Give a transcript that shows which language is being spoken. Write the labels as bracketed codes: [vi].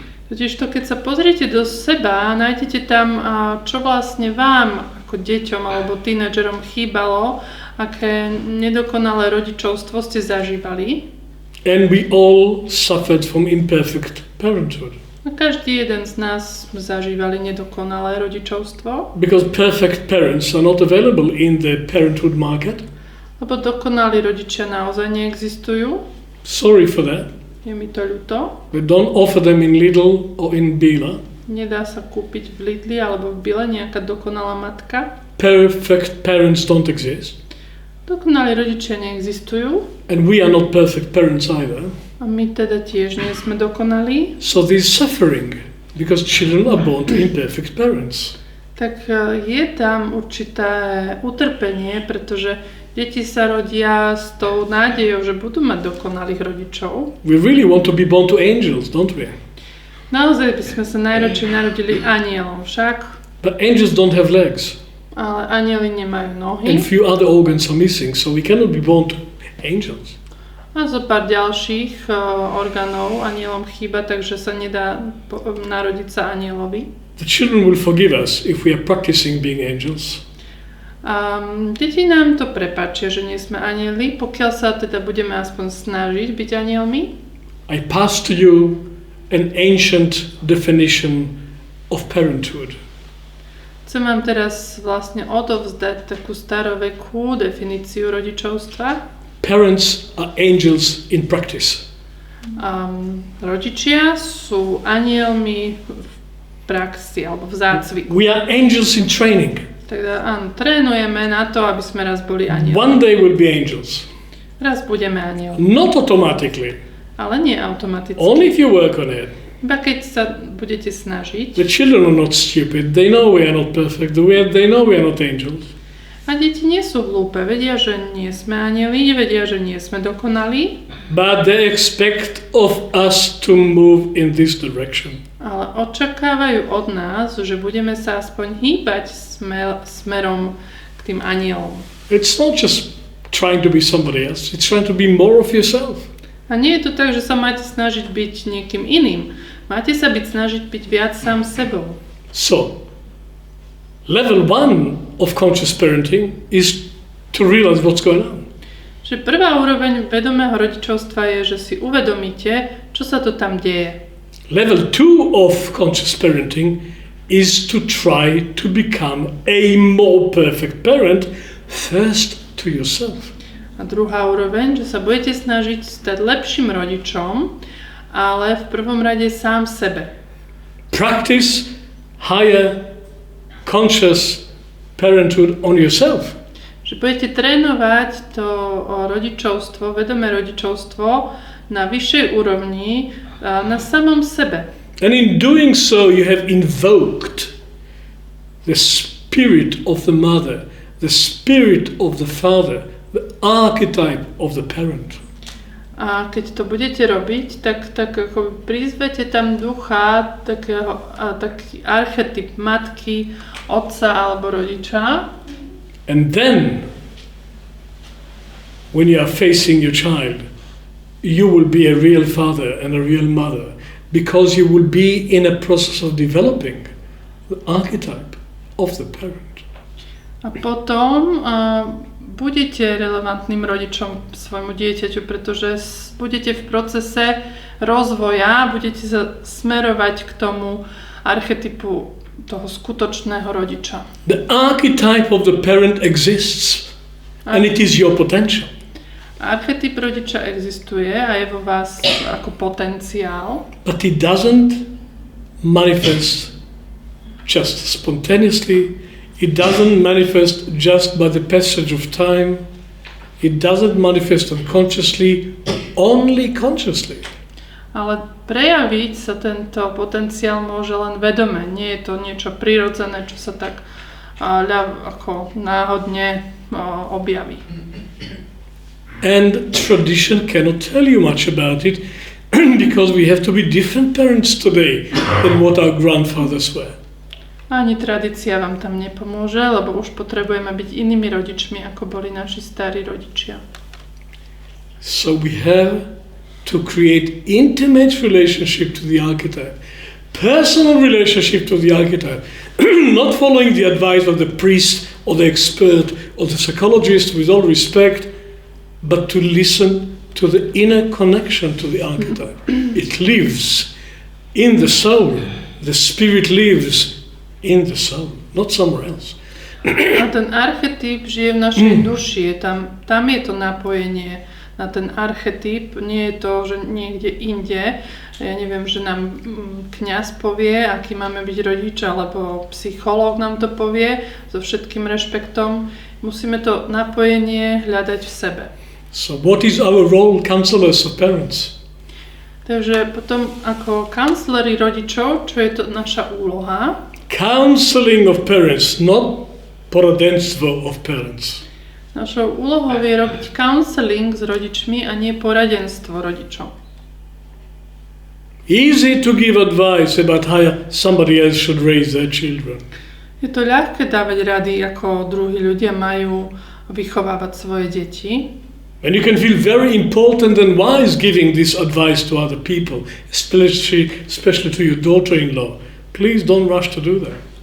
[sk] Totižto, keď sa pozriete do seba, nájdete tam, čo vlastne vám ako deťom alebo tínedžerom chýbalo, aké nedokonalé rodičovstvo ste zažívali. [en] And we all suffered from imperfect parenthood. [sk] A každý jeden z nás zažívali nedokonalé rodičovstvo. [en] Because perfect parents are not available in the parenthood market. [sk] Lebo dokonalí rodičia naozaj neexistujú. [en] Sorry for that. [sk] Je mi to ľúto. [en] We don't offer them in Lidl or in Billa. [sk] nedá sa kúpiť v Lidli alebo v Bile nejaká dokonalá matka. [en] Perfect parents don't exist. [sk] Dokonalí rodičia neexistujú. [en] And we are not perfect parents either. [sk] A my teda tiež nie sme dokonalí. [en] So there's suffering because children are born to imperfect parents. [sk] Tak je tam určité utrpenie, pretože deti sa rodia s tou nádejou, že budú mať dokonalých rodičov. [en] We really want to be born to angels, don't we? [sk] Naozaj by sme sa najradšej narodili anielom však. [en] But angels don't have legs. [sk] Ale anieli nemajú nohy. [en] And few other organs are missing, so we cannot be born to angels. [sk] A zo pár ďalších orgánov anielom chýba, takže sa nedá narodiť sa anielovi. [en] The children will forgive us if we are practicing being angels. [sk] Deti nám to prepáčia, že nie sme anieli, pokiaľ sa teda budeme aspoň snažiť byť anielmi. [en] I pass to you an ancient definition of parenthood. [sk] Chcem vám teraz vlastne odovzdať takú starovekú definíciu rodičovstva. [en] Parents are angels in practice. [sk] Rodičia sú anielmi v praxi alebo v zácviku. [en] We are angels in training. [sk] Teda áno, trénujeme na to, aby sme raz boli anielmi. [en] One day we'll be angels. [sk] Raz budeme anielmi. [en] Not automatically. [sk] Ale nie automaticky. [en] Only if you work on it. [sk] Iba keď sa budete snažiť. [en] The children are not stupid. They know we are not perfect. They know we are not angels. [sk] A deti nie sú hlúpe. Vedia, že nie sme anieli, vedia, že nie sme dokonalí. [en] But they expect of us to move in this direction. [sk] Ale očakávajú od nás, že budeme sa aspoň hýbať smerom k tým anielom. [en] It's not just trying to be somebody else. It's trying to be more of yourself. [sk] A nie je to tak, že sa máte snažiť byť niekým iným. Máte sa snažiť byť viac sám sebou. [en] So, level 1 of conscious parenting is to realize what's going on. [sk] Že prvá úroveň vedomého rodičovstva je, že si uvedomíte, čo sa to tam deje. [en] Level 2 of conscious parenting is to try to become a more perfect parent first to yourself. [sk] A druhá úroveň, že sa budete snažiť stať lepším rodičom, ale v prvom rade sám sebe. [en] Practice higher conscious parenthood on yourself. [sk] Že budete trénovať to rodičovstvo, vedomé rodičovstvo na vyššej úrovni, na samom sebe. [en] And in doing so you have invoked the spirit of the mother, the spirit of the father, the archetype of the parent. [sk] A keď to budete robiť, tak ako prizvete tam ducha, taký archetyp matky, otca alebo rodiča. [en] And then, when you are facing your child, you will be a real father and a real mother because you will be in a process of developing the archetype of the parent. [sk] A potom budete relevantným rodičom svojmu dieťaťu, pretože budete v procese rozvoja, budete sa smerovať k tomu archetypu toho skutočného rodiča. [en] The archetype of the parent exists and it is your potential. [sk] Archetyp rodiča existuje a je vo vás ako potenciál. [en] But it doesn't manifest just spontaneously. It doesn't manifest just by the passage of time. It doesn't manifest unconsciously, only consciously. [sk] Ale prejaviť sa tento potenciál môže len vedome. Nie je to niečo prirodzené, čo sa tak ako náhodne objaví. [en] And tradition cannot tell you much about it because we have to be different parents today than what our grandfathers were. [sk] Ani tradícia vám tam nepomôže, lebo už potrebujeme byť inými rodičmi, ako boli naši starí rodičia. [en] So we have to create intimate relationship to the archetype, personal relationship to the archetype, not following the advice of the priest or the expert or the psychologist, with all respect, but to listen to the inner connection to the archetype. It lives in the soul. The spirit lives in the soul, not somewhere else. [sk] A ten archetyp žije v našej duši, tam je to napojenie na ten archetyp. Nie je to, že niekde inde, ja neviem, že nám kňaz povie, aký máme byť rodič, alebo psychológ nám to povie, so všetkým rešpektom. Musíme to napojenie hľadať v sebe. [en] So what is our role, counselors of parents? [sk] Takže potom ako kancleri rodičov, čo je to naša úloha? [en] Counseling of parents, not poradenstvo of parents. [sk] Našou úlohou je robiť counseling s rodičmi a nie poradenstvo rodičom. [en] Easy to give advice about how somebody else should raise their children. [sk] Je to ľahké dávať rady, ako druhí ľudia majú vychovávať svoje deti. [en] And you can feel very important and wise giving this advice to other people, especially to your daughter-in-law. Please don't rush to do that.